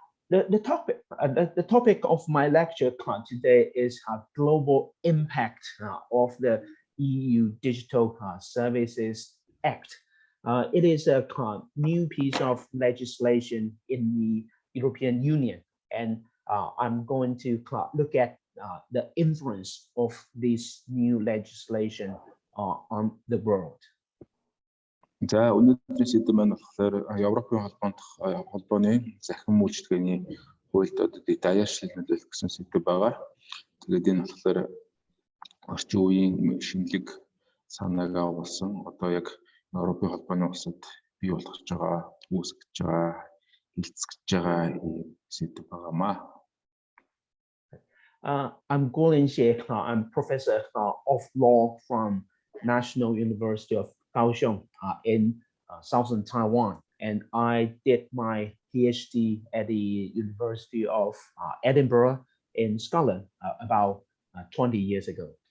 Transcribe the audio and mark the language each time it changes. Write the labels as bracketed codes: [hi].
[en] The topic of my lecture today is global impact of the EU Digital Services Act. It is a new piece of legislation in the European Union, and I'm going to look at the influence of this new legislation on the world. [mn] За өнөөдрийн сэдв маань болохоор Европын холбооны захин үйлчилгээний хуульд одоо даяарчлал нөлөөлөх гэсэн сэдв байгаа. Тэгээд энэ болохоор орчин үеийн шинэлэг санааг агуулсан одоо яг Европын холбооны улсад бий болгож байгаа, үүсгэж байгаа, хилцэж байгаа сэдв байгаамаа. [en] I'm Kuo-lien Hsieh. I'm professor of law from National University of Kaohsiung in southern Taiwan, and I did my PhD at the University of Edinburgh in Scotland about 20 years ago.